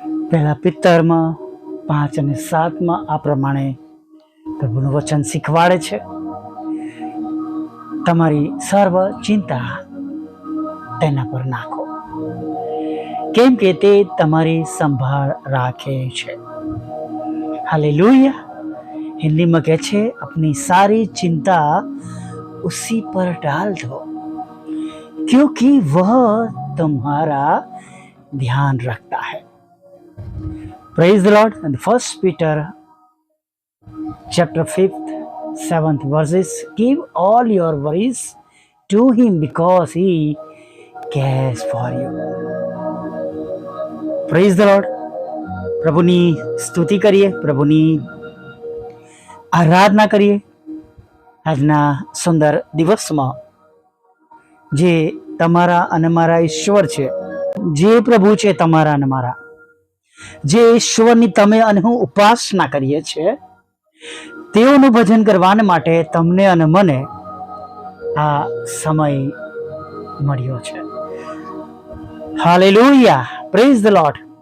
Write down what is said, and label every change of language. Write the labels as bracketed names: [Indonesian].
[Gujarati] પહેલા પિત્તરમાં 5 અને 7 આ પ્રમાણે પ્રભુનું વચન શીખવાડે છે. તમારી સર્વ ચિંતા તેના પર નાખો, કેમ કે તે તમારી સંભાળ રાખે છે. [Hindi] हालेलुया. हिंदी में कह छे अपनी सारी चिंता उसी पर डाल दो, क्योंकि वह तुम्हारा ध्यान रखता है. [English] Praise the Lord. And First Peter chapter 5th 7th verses, give all your worries to him because he cares for you. Praise the Lord. [Gujarati] પ્રભુની સ્તુતિ કરીએ, પ્રભુની આરાધના કરીએ આજના સુંદર દિવસમાં. જે તમારા અને મારા ઈશ્વર છે, જે પ્રભુ છે તમારા અને મારા, જે ઈશ્વરની તમે અને હું ઉપાસના કરીએ છીએ, તેઓનું ભજન કરવાને માટે તમને અને મને આ સમય મળ્યો છે. હાલેલુયા. [English] Praise the Lord.